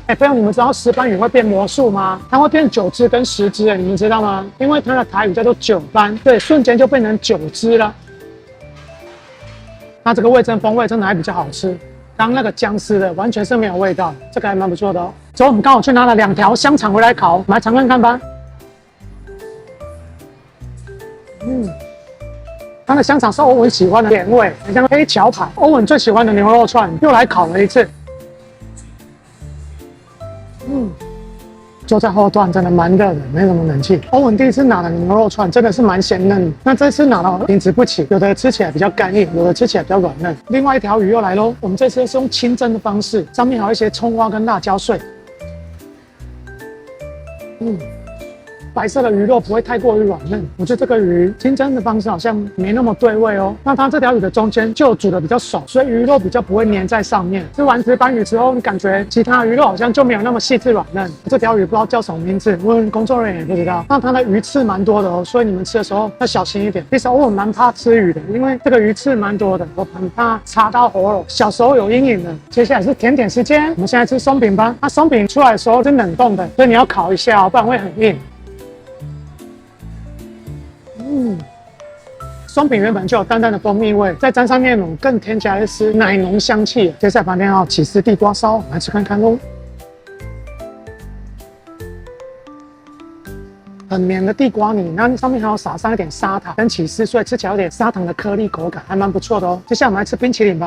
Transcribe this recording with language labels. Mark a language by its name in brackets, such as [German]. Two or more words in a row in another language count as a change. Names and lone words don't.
[Chinese] 朋友，你們知道石斑魚會變魔術嗎？它會變9隻跟10隻，你們知道嗎？因為它的台語叫做9斑，對，瞬間就變成9隻了。它這個味噌風味真的還比較好吃。剛那個薑絲的完全是沒有味道，這個還蠻不錯的哦。之後我們剛好去拿了2條香腸回來烤，我們來嘗看看吧。它的香腸是歐文喜歡的甜味，很像黑橋牌。歐文最喜歡的牛肉串又來烤了一次。坐在後段真的蠻熱的，沒什麼冷氣。歐文第一次拿的牛肉串真的是蠻鮮嫩的，那這次拿了品質不齊，有的吃起來比較乾硬，有的吃起來比較軟嫩。另外一條魚又來嘍，我們這次是用清蒸的方式，上面還有一些蔥花跟辣椒碎。白色的魚肉不會太過於軟嫩，我覺得這個魚清蒸的方式好像沒那麼對味哦。那它這條魚的中間就煮的比較熟，所以魚肉比較不會粘在上面。吃完石斑魚之後，你感覺其他魚肉好像就沒有那麼細緻軟嫩。這條魚不知道叫什麼名字，問工作人員也不知道。那它的魚刺蠻多的哦，所以你們吃的時候要小心一點。其實我蠻怕吃魚的，因為這個魚刺蠻多的，我很怕插到喉嚨，小時候有陰影的。接下來是甜點時間，我們現在吃鬆餅吧。那鬆餅出來的時候是冷凍的，所以你要烤一下哦，不然會很硬。鬆餅原本就有淡淡的蜂蜜味，再沾上面更添加的是奶濃香氣。接下來旁邊要起司地瓜燒，來吃看看嘍。很綿的地瓜泥，那上面還要撒上一點砂糖跟起司，所以吃起來有點砂糖的顆粒口感，還蠻不錯的哦。接下來我們來吃冰淇淋吧。